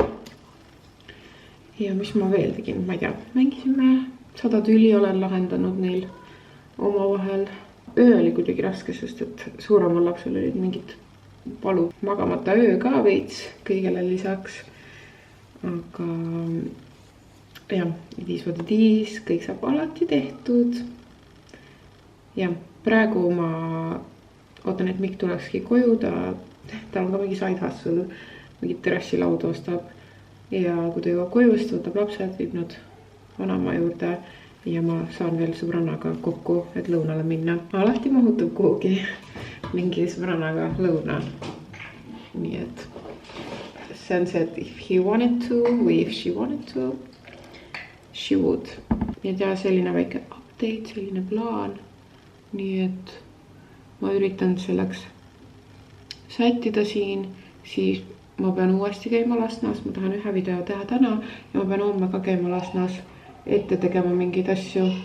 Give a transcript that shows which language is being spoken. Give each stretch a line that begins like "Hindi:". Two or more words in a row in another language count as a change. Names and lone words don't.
Estonian: Ja mis ma veel tegin, ma ei tea, mängisime 100 tüli, olen lahendanud neil omavahel. Öö oli kuidagi raske, sest et suuremal lapsel olid mingid valu magamata öö ka veits kõigele lisaks. Aga ja,
English: it is what it is,
Estonian: kõik saab alati tehtud. Ja praegu ma ootan, et Mikk tulekski koju, tal on ka mingi
English: side hustle,
Estonian: mingi terassilauda ostab. Ja kui ta jõuab koju, siis võtab lapsed, viib nad vanema juurde ja ma saan veel sõbrannaga kokku, et lõunale minna. Alati mahutub kuhugi mingi sõbrannaga lõuna. Nii et see on see, et
English: if he wanted to
Estonian: või
English: if she wanted to, she would.
Estonian: Nii et ja selline väike update, selline plaan. Nii et ma üritan selleks sättida siin, siis ma pean uuesti käima Lasnas, ma tahan ühe video teha täna ja ma pean homme ka käima Lasnas ette tegema mingeid asju.